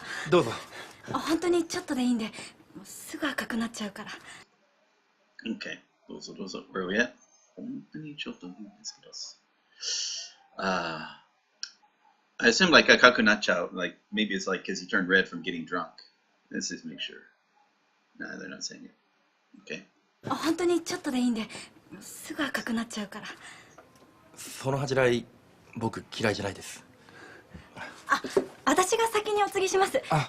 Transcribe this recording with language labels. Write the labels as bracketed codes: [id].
[ja] どうぞ。本当にちょっとでいいんで、もうすぐ赤くなっちゃうから。 [en] Okay. [ja] どうぞ。 [en] Where are we at? [ja] 本当にちょっとでいいんですけど。 [en] I assume like [ja] 赤くなっちゃう. [en] Like maybe it's like because he turned red from getting drunk. Let's just make sure. Nah, they're not saying it. Okay. [ja] 本当にちょっとでいいんで、もうすぐ赤くなっちゃうから。その恥じらい僕嫌いじゃないです。私が先にお継ぎします。